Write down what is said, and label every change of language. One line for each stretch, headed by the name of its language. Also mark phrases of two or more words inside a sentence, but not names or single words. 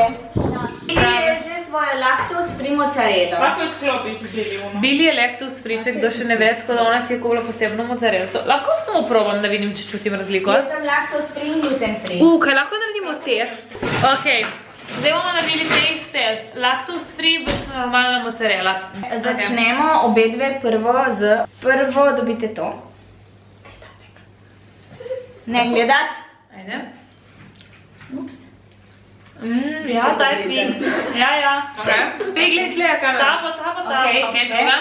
Slovenian: Bili je že svojo
English: lactose free
Slovenian: mozzarello. Kako izklopiš Bili? Bili je
English: lactose free,
Slovenian: če kdo še ne ve, tako da ona si je kupila posebno mozzarello. Lahko samo probam, da vidim, če čutim razliko. Jaz sem
English: lactose free
Slovenian: in
English: gluten free.
Slovenian: Kaj lahko naredimo test? Ok, zdaj bomo naredili test.
English: Lactose free
Slovenian: versus normalna mozzarella. Začnemo obe dve prvo dobite to. Ne gledat. Ajde. Ups. Ja, daj pink. Ja. Peglej, gleda kamera. Ta pa. Ok, druga.